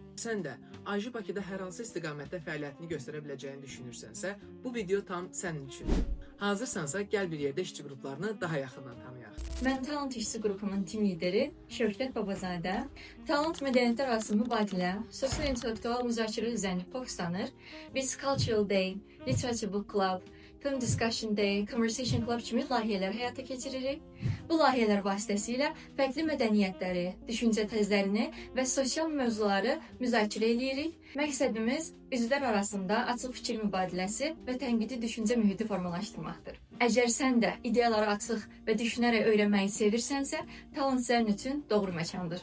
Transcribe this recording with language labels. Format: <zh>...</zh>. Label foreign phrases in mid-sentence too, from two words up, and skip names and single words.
<az>Sən də IJ Bakıda hər hansı istiqamətdə fəaliyyətini göstərə biləcəyini düşünürsənsə, bu video tam sənin üçündür. Hazırsansa, gəl bir yerdə işçi qruplarını daha yaxından tanıyaq. Mən Talant işçi qrupunun tim lideri Şövkət Babazadə, Talant mədəniyyətlər arası mübadilə, sosial-intellektual müzakirə üzərində fokuslanır. Biz Cultural Day, Literature Book Club, Film Discussion Day, Conversation Club kimi layihələr həyata keçiririk. Bu layihələr vasitəsilə fərqli mədəniyyətləri, düşüncə tərzlərini və sosial mövzuları müzakirə edirik. Məqsədimiz üzvlər arasında açıq fikir mübadiləsi və tənqidi düşüncə mühiti formalaşdırmaqdır. Əgər sən də ideyaları açıq və düşünərək öyrənməyi sevirsənsə, Talant sənin üçün doğru məkandır.</az>